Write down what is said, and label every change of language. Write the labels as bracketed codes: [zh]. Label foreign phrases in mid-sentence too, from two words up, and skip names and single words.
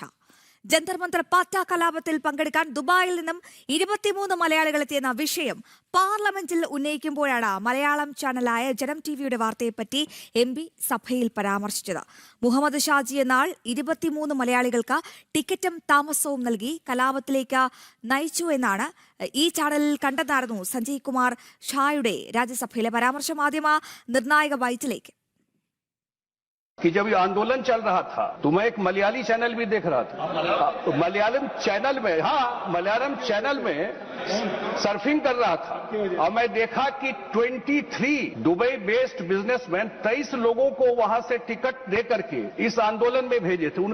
[ml] ജന്തർ മന്തർ പാറ്റ കലാപത്തിൽ പങ്കെടുക്കാൻ ദുബായിൽ നിന്നും 23 മലയാളികൾ എത്തിയെന്ന വിഷയം പാർലമെന്റിൽ ഉന്നയിക്കുമ്പോഴാണ് മലയാളം ചാനലായ ജനം ടിവിയുടെ വാർത്തയെപ്പറ്റി എം പി സഭയിൽ പരാമർശിച്ചത്. മുഹമ്മദ് ഷാജി എന്നാൾ 23 മലയാളികൾക്ക് ടിക്കറ്റും താമസവും നൽകി കലാപത്തിലേക്ക് നയിച്ചു എന്നാണ് ഈ ചാനലിൽ കണ്ടതായിരുന്നു സഞ്ജയ് കുമാർ ഷായുടെ രാജ്യസഭയിലെ പരാമർശം. ആദ്യം ആ നിർണായക ബൈറ്റിലേക്ക്. [hi] कि जब ये आंदोलन चल रहा था तो मैं एक मलयाली चैनल भी देख रहा था, मलयालम चैनल में, हाँ मलयालम चैनल में सर्फिंग कर रहा था और मैं देखा कि 23 दुबई [en] based businessman [hi] 23 लोगों को वहां से टिकट दे करके इस आंदोलन में भेजे थे.